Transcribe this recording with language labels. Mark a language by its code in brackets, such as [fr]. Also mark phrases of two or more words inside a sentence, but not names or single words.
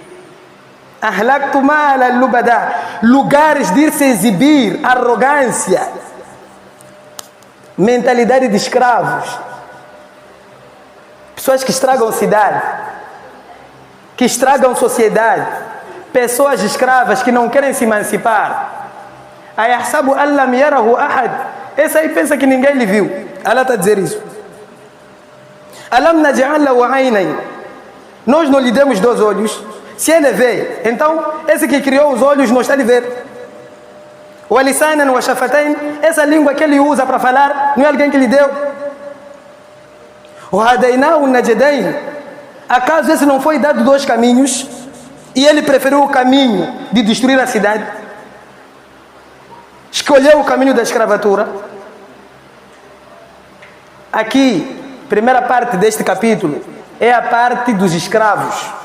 [ar] أهلكت مالا لبدا, [pt] lugares de ir se exibir, arrogância, mentalidade de escravos. Pessoas que estragam cidade, que estragam sociedade, pessoas escravas que não querem se emancipar. [ar] أيحسب أن لم يره أحد. [pt] Esse aí pensa que ninguém lhe viu. Allah está a dizer isso. [ar] ألم نجعل له عينين. [pt] Nós não lhe demos 2 olhos. Se ele vê, então esse que criou os olhos não está a ver. [ar] ولسانا وشفتين. [pt] Essa língua que ele usa para falar, não é alguém que lhe deu. [ar] وهديناه النجدين. [pt] Acaso esse não foi dado 2 caminhos e ele preferiu o caminho de destruir a cidade? Escolheu o caminho da escravatura. Aqui, primeira parte deste capítulo é a parte dos escravos.